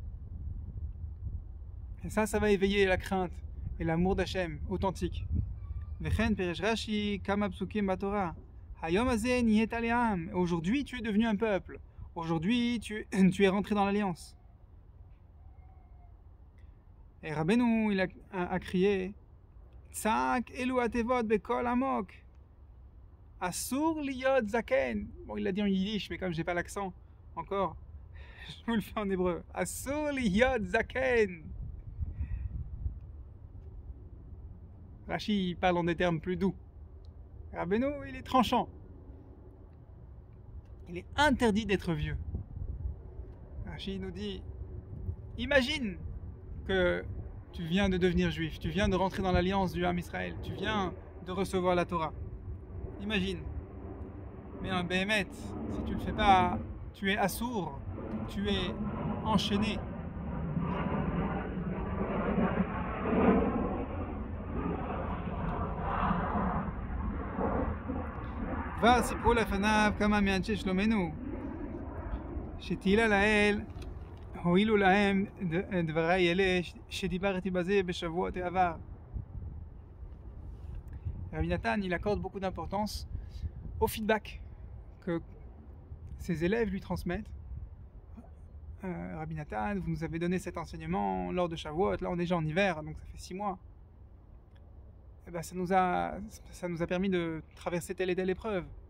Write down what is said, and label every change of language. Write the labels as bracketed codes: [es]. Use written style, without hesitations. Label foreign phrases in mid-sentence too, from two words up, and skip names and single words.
[fr] Et ça va éveiller la crainte et l'amour d'Hachem authentique. Aujourd'hui, tu es devenu un peuple. Aujourd'hui, tu es rentré dans l'alliance. Et Rabbeinu, il a crié [he] צעק אלו התיבות בקול עמוק. אסור להיות זקן. [fr] Bon, il l'a dit en yiddish, mais comme j'ai pas l'accent encore, je vous le fais en hébreu. [he] אסור להיות זקן. [fr] Rashi parle en des termes plus doux. Rabbeinu, il est tranchant. Il est interdit d'être vieux. Rashi nous dit, imagine que tu viens de devenir juif, tu viens de rentrer dans l'alliance du Ham Israël, tu viens de recevoir la Torah. Imagine. Mais un Béhémet, si tu le fais pas, tu es assourd, tu es enchaîné. [he] וסיפרו לפניו כמה מאנשי שלומנו שתהילה לאל הועילו להם דברי אלה שדיברתי בזה בשבועות העבר. [fr] Rabbi Nathan, il accorde beaucoup d'importance au feedback que ses élèves lui transmettent. Rabbi Nathan, vous nous avez donné cet enseignement lors de Shavuot, là on est déjà en hiver, donc ça fait 6 mois. Et ben, ça nous a permis de traverser telle et telle épreuve.